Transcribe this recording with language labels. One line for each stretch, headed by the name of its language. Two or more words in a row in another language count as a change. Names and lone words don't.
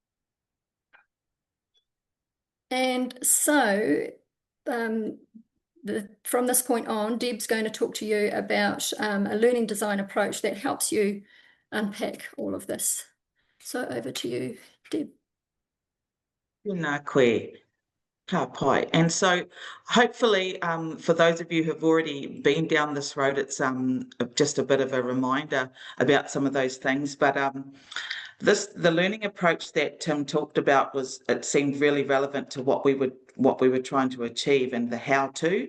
English: And so from this point on, Deb's going to talk to you about a learning design approach that helps you unpack all of this. So over to you, Deb.
Māori: Tēnā koe, ka pai.
English: And so hopefully for those of you who've already been down this road, it's just a bit of a reminder about some of those things. But the learning approach that Tim talked about it seemed really relevant to what we were trying to achieve and the how to.